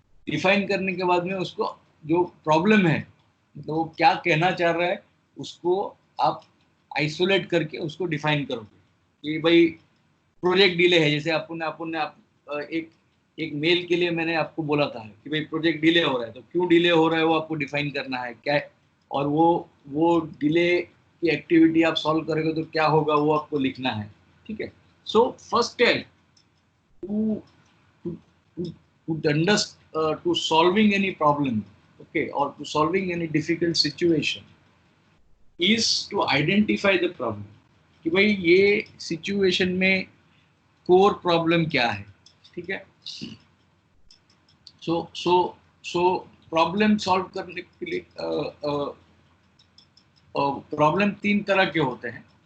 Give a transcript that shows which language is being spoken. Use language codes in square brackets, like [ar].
[hi] Define करने के बाद में उसको जो प्रॉब्लम है, मतलब वो क्या कहना चाह रहा है, उसको आप आइसोलेट करके उसको डिफाइन करोगे कि भाई प्रोजेक्ट डिले है. जैसे एक मेल के लिए मैंने आपको बोला था कि भाई प्रोजेक्ट डिले हो रहा है, तो क्यों डिले हो रहा है वो आपको डिफाइन करना है क्या है, और वो डिले की एक्टिविटी आप सॉल्व करोगे तो क्या होगा वो आपको लिखना है, ठीक है. [en] so first step to solving any problem, okay, or to solving any difficult situation is to identify the problem [hi] कि भाई ये situation में core problem क्या है, ठीक है. so problem solve करने के लिए problem 3 तरह के होते हैं.